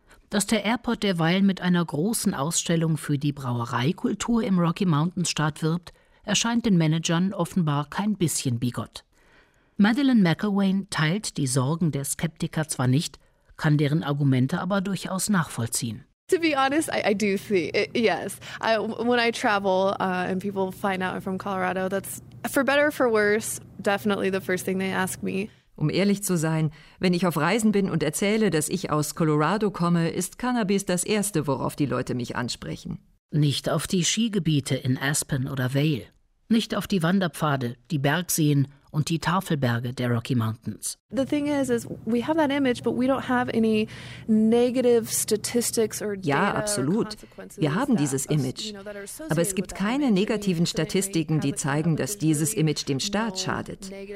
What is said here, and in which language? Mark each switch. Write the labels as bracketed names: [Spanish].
[German] Dass der Airport derweil mit einer großen Ausstellung für die Brauereikultur im Rocky Mountains Staat wirbt, erscheint den Managern offenbar kein bisschen bigott. Madeleine McElwain teilt die Sorgen der Skeptiker zwar nicht, kann deren Argumente aber durchaus nachvollziehen. [English] To be honest, I do see it, yes. When I travel and people find out I'm from Colorado, that's for better or for worse definitely the first thing they ask me. [German] Um ehrlich zu sein, wenn ich auf Reisen bin und erzähle, dass ich aus Colorado komme, ist Cannabis das Erste, worauf die Leute mich ansprechen. Nicht auf die Skigebiete in Aspen oder Vail. Nicht auf die Wanderpfade, die Bergseen und die Tafelberge der Rocky Mountains. [English] The thing is we have that image, but we don't have any negative statistics or data. [German] Ja, absolut. Wir haben dieses Image, aber es gibt keine negativen Statistiken, die zeigen, dass dieses Image dem Staat schadet.